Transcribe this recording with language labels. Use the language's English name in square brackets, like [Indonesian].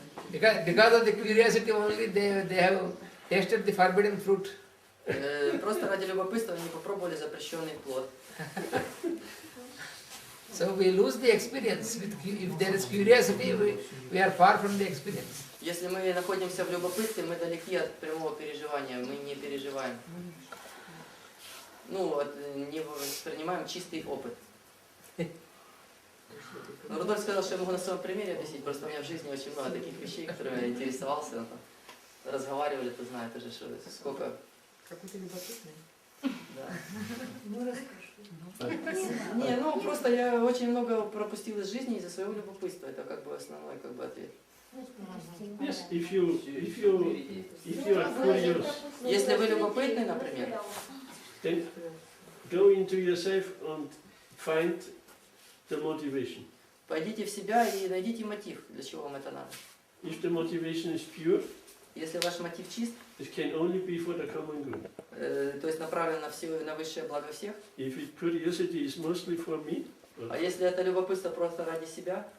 [English] Because of the curiosity only they have tasted the forbidden fruit. [Russian] Просто ради любопытства они попробовали запрещенный плод. [English] So we lose the experience. If there is curiosity, we are far from the experience. [Russian] Если мы находимся в любопытстве, мы далеки от прямого переживания, мы не переживаем. Не воспринимаем чистый опыт. Но Рудольф сказал, что я могу на своем примере объяснить, просто у меня в жизни очень много таких вещей, которыми я интересовался. Разговаривали, ты знаешь уже, что сколько... Какой-то любопытный. Да. Ну, расскажи. Просто я очень много пропустил из жизни из-за своего любопытства. Это основной ответ. [English] Yes, if you are curious, [Russian] Если вы любопытны, например, [English] then go into yourself and find the motivation. [Russian] пойдите в себя и найдите мотив, для чего вам это надо. [English] If the motivation is pure, [Russian] Если ваш мотив чист, [English] it can only be for the common good. [Russian] то есть направлен на высшее благо всех, [English] If curiosity is mostly for me, [Russian] а если это любопытство просто ради себя,